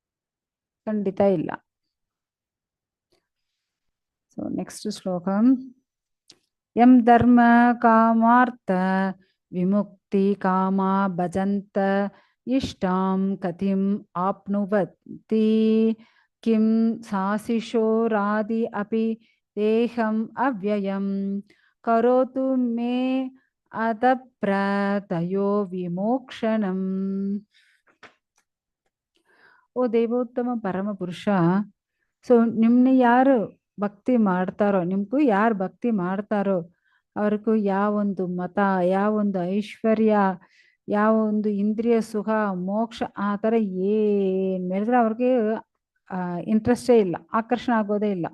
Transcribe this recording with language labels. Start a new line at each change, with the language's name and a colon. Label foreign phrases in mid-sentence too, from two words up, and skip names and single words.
Kannada: ಖಂಡಿತ ಇಲ್ಲ.
English: so next
Kannada: ಶ್ಲೋಕ.
Sanskrit: ಯಂ ಧರ್ಮ ಕಾಮಾರ್ಥ ವಿಮುಕ್ತಿ ಕಾಮ ಭಜಂತ ಇಷ್ಟಾಂ ಕತಿಂ ಆಪ್ನುವತಿ ಕಿಂ ಸಾಸಿಶೋರಾದಿ ಅಪಿ ದೇಹಂ ಅವ್ಯಯಂ ಕರೋತು ಮೇ ಅತಪ್ರತಯೋ ವಿಮೋಕ್ಷಣಂ.
Kannada: ಓ ದೇವೋತ್ತಮ ಪರಮ ಪುರುಷ, ಸೊ ನಿಮ್ನ ಯಾರು ಭಕ್ತಿ ಮಾಡ್ತಾರೋ, ನಿಮ್ಗೂ ಯಾರು ಭಕ್ತಿ ಮಾಡ್ತಾರೋ ಅವ್ರಿಗೂ ಯಾವೊಂದು ಮತ, ಯಾವೊಂದು ಐಶ್ವರ್ಯ, ಯಾವ ಒಂದು ಇಂದ್ರಿಯ ಸುಖ, ಮೋಕ್ಷ ಆ ಥರ ಏನ್ ಮೇಲಿದ್ರೆ ಅವ್ರಿಗೆ ಇಂಟ್ರೆಸ್ಟೇ ಇಲ್ಲ, ಆಕರ್ಷಣೆ ಆಗೋದೇ ಇಲ್ಲ.